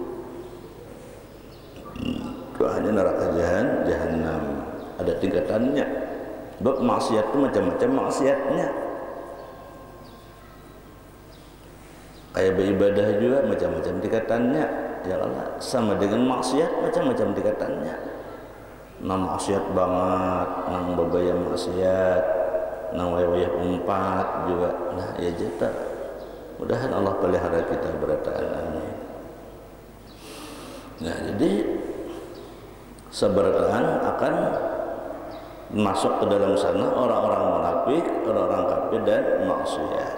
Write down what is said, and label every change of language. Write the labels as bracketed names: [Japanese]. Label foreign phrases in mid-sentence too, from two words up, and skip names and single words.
[Indonesian] Itu hanya neraka jahanam, ada tingkatannya. Sebab maksiat itu macam-macam maksiatnya. Kayak beribadah juga macam-macam tingkatannya. Ya Allah, sama dengan maksiat macam-macam tingkatannya. [Banjar] Nang maksiat banget, nang bebayar maksiat, nang wayah umpat juga. Nah, ya jeta. Mudahan Allah pelihara kita berataan. Amin. [Indonesian] Nah, jadi seberataan akan masuk ke dalam sana orang-orang munafik, orang-orang kafir dan maksiat.